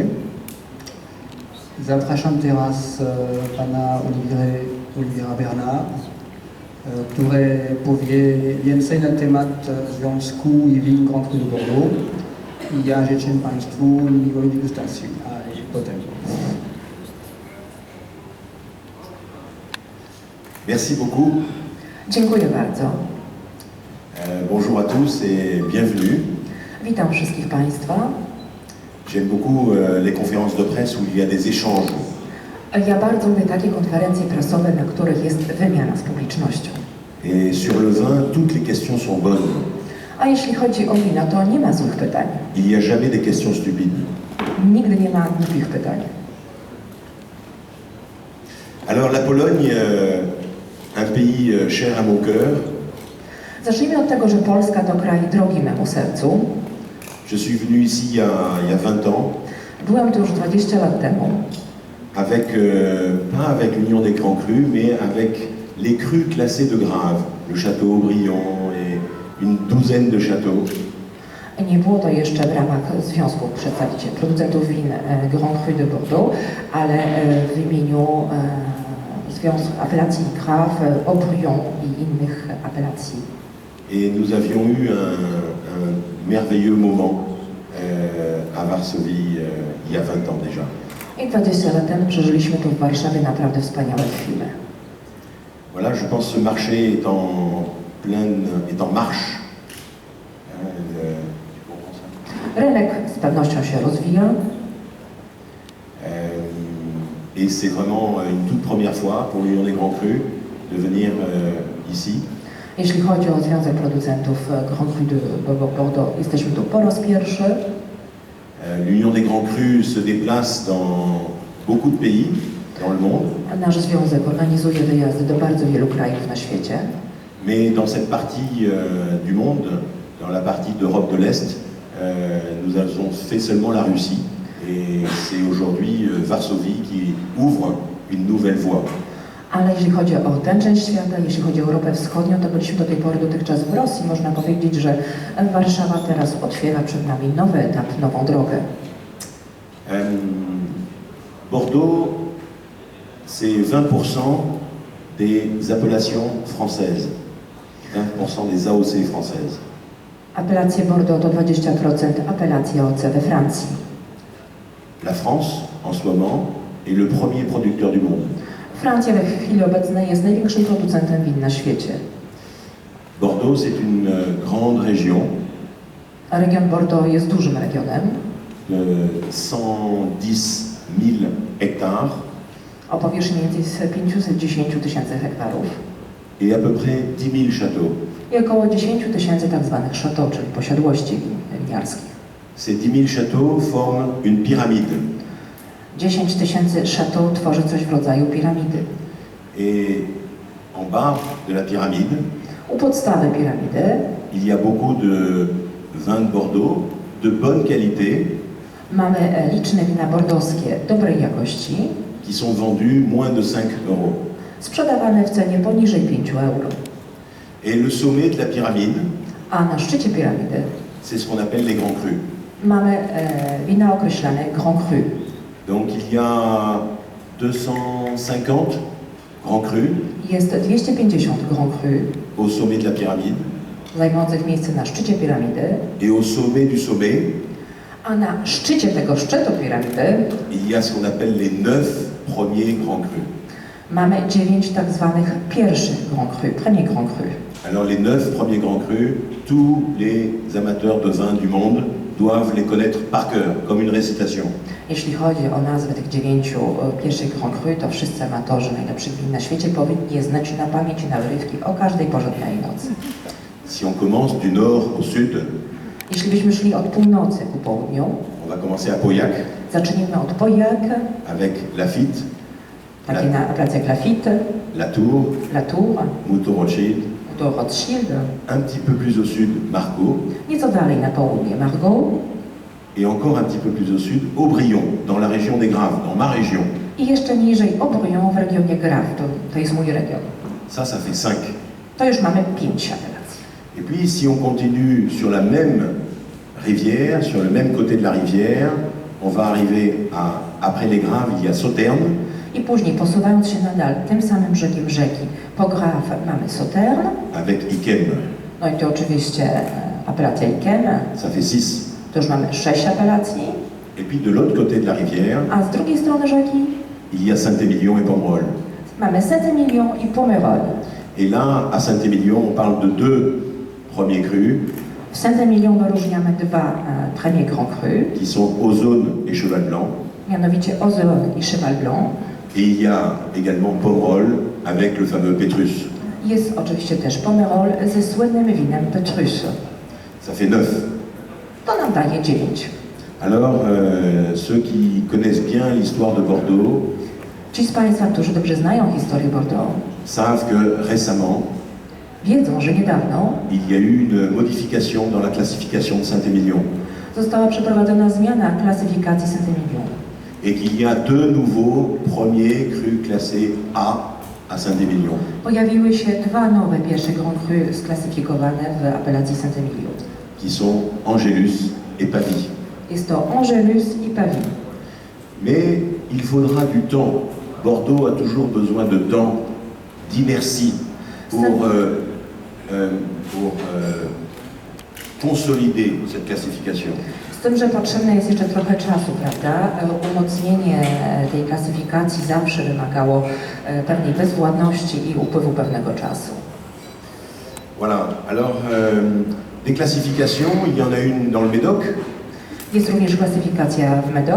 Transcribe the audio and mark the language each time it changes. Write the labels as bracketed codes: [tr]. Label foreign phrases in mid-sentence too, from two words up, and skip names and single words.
[pl] Zapraszam teraz pana Oliviera Bernard, który powie więcej na temat Związku i Win Grand Cru de Bordeaux. I ja życzę Państwu miłej degustacji, a potem. [fr] Merci beaucoup. [pl] Dziękuję bardzo. [fr] Bonjour à tous et bienvenue. [pl] Witam wszystkich Państwa. [fr] J'aime beaucoup les conférences de presse où il y a des échanges. [pl] Ja bardzo lubię takie konferencje prasowe, na których jest wymiana z publicznością. [fr] Et sur le vin, toutes les questions sont bonnes. [pl] A jeśli chodzi o wina, to nie ma złych pytań. [fr] Il n'y a jamais des questions stupides. [pl] Nigdy nie ma głupich pytań. [fr] Alors la Pologne, un pays cher à mon cœur. [pl] Zacznijmy od tego, że Polska to kraj drogi memu sercu. [fr] Je suis venu ici il y a 20 ans. [pl] Byłem tu już 20 lat temu. [fr] Avec, pas avec l'Union des Grands Crus, mais avec les crus classés de Grave, le château Aubryon et une douzaine de châteaux. [pl] Nie było to jeszcze w ramach Związku Producentów Win Grand Cru de Bordeaux, ale w imieniu Związku Apelacji Grave, Aubryon i innych apelacji. [fr] Et nous avions eu un merveilleux moment à Varsovie il y a 20 ans déjà. [pl] I 20 lat temu przeżyliśmy tu w Warszawie naprawdę wspaniałe chwile. [fr] Voilà, je pense que ce marché est en marche. [pl] Rynek z pewnością się rozwija. [fr] Et c'est vraiment une toute première fois pour l'Union des Grands Crus de venir ici. [pl] Jeśli chodzi o Związek Producentów Grand Cru de Bordeaux, jesteśmy tu po raz pierwszy. [fr] L'Union des Grands Crus se déplace dans beaucoup de pays dans le monde. [pl] Nasz związek organizuje wyjazdy do bardzo wielu krajów na świecie. [fr] Mais dans cette partie du monde, dans la partie d'Europe de l'Est, nous avons fait seulement la Russie. Et c'est aujourd'hui Varsovie qui ouvre une nouvelle voie. [pl] Ale jeśli chodzi o tę część świata, jeśli chodzi o Europę Wschodnią, to byliśmy do tej pory dotychczas w Rosji. Można powiedzieć, że Warszawa teraz otwiera przed nami nowy etap, nową drogę. [fr] Bordeaux, c'est 20% des appellations françaises, 20% des AOC françaises. [pl] Apelacje Bordeaux to 20% apelacji AOC we Francji. [fr] La France, en ce moment, est le premier producteur du monde. [pl] Francja w chwili obecnej jest największym producentem win na świecie. [fr] Bordeaux, c'est une grande région [pl] Region Bordeaux jest dużym regionem, [fr] 110 000 hectares [pl] o powierzchni między 510 tysięcy hektarów [fr] et à peu près 10 000 châteaux. [pl] i około 10 tysięcy tak zwanych chateaux, czyli posiadłości winiarskich. [fr] Ces 10 000 châteaux forment une pyramide. [pl] 10 tysięcy chateaux tworzy coś w rodzaju piramidy. [fr] Et en bas de la pyramide, [pl] U podstawy piramidy [fr] il y a beaucoup de vins de Bordeaux de bonne qualité [pl] mamy liczne wina bordowskie dobrej jakości, [fr] qui sont vendus moins de 5 euros. [pl] sprzedawane w cenie poniżej 5 euro. [fr] Et le sommet de la pyramide, [pl] A na szczycie piramidy [fr] c'est ce qu'on appelle les grands crus. [pl] mamy wina określane [fr] Grand Cru. Donc il y a 250 grands crus [pl] Jest 250 [fr] Grand Cru au sommet de la pyramide. [pl] zajmujących miejsce na szczycie piramidy, [fr] Et au sommet du sommet, [pl] a na szczycie tego szczytu piramidy [fr] il y a ce qu'on appelle les 9 premiers grands crus. [pl] mamy 9 tak zwanych pierwszych [fr] Grand Cru, premier Grand Cru. Alors les 9 premiers grands crus, tous les amateurs de vin du monde doivent les connaître par cœur, comme une récitation. [pl] Jeśli chodzi o nazwy tych 9 pierwszych [fr] Grand Cru, [pl] to wszyscy amatorzy najlepszych win na świecie powinni je znać na pamięć i na wyrywki o każdej porze dnia i nocy. [fr] Si on commence du nord au sud, [pl] Jeśli byśmy szli od północy ku południu, [fr] on va commencer à Pauillac [pl] zacznijmy od Pauillac, [fr] avec Lafite, [pl] takie na place jak Lafitte, [fr] Latour, [pl] Latour, [fr] Mouton Rothschild, [pl] do Rothschild, [fr] un petit peu plus au sud, Margaux, [pl] nieco dalej na południe Margaux [fr] et encore un petit peu plus au sud, Aubryon, dans la région des Graves, dans ma région. [pl] i jeszcze niżej Aubryon w regionie Graves, to jest mój region. [fr] Ça fait 5. [pl] To już mamy 5 apelacji. [fr] Et puis si on continue sur la même rivière, sur le même côté de la rivière, on va arriver à, après les Graves, il y a Sauternes, [pl] I później, posuwając się nadal tym samym brzegiem rzeki, po Graves mamy Sauternes, [fr] avec Yquem, [pl] no i to oczywiście apelacja Yquem, [fr] ça fait 6. [pl] to już mamy 6 apelacji, [fr] Et puis de l'autre côté de la rivière, [pl] a z drugiej strony rzeki [fr] il y a Saint-Émilion et Pomerol. [pl] mamy Saint-Émilion i Pomerol. [fr] Et là, à Saint-Émilion, on parle de 2 premiers crus, [pl] W Saint-Émilion wyróżniamy 2 [fr] premiers Grand Cru, qui sont Ozone et Cheval Blanc. [pl] mianowicie Ozone i Cheval Blanc. [fr] Et il y a également Pomerol avec le fameux Pétrus. [pl] Jest oczywiście też Pomerol ze słynnym winem Petrus. [fr] Ça fait 9. [pl] To nam daje 9. [fr] Alors, ceux qui connaissent bien l'histoire de Bordeaux [pl] Ci z Państwa, którzy dobrze znają historię Bordeaux, [fr] savent que récemment, [pl] wiedzą, że niedawno [fr] il y a eu une modification dans la classification de Saint-Émilion [pl] została przeprowadzona zmiana klasyfikacji Saint-Émilion [fr] et qu'il y a 2 nouveaux premiers crus classés à Saint-Émilion. [pl] pojawiły się 2 nowe pierwsze [fr] Grand Cru [pl] sklasyfikowane w apelacji Saint-Émilion. [fr] Qui sont Angelus et Pavie. [pl] Jest to Angelus i Pavie. [fr] Mais il faudra du temps. Bordeaux a toujours besoin de temps, d'inertie pour consolider cette classification. [pl] Z tym, że potrzebne jest jeszcze trochę czasu, prawda? Umocnienie tej klasyfikacji zawsze wymagało pewnej bezwładności i upływu pewnego czasu. [fr] Voilà. Alors, des classifications, il y en a une dans le Médoc, [pl] Jest również klasyfikacja w Médoc,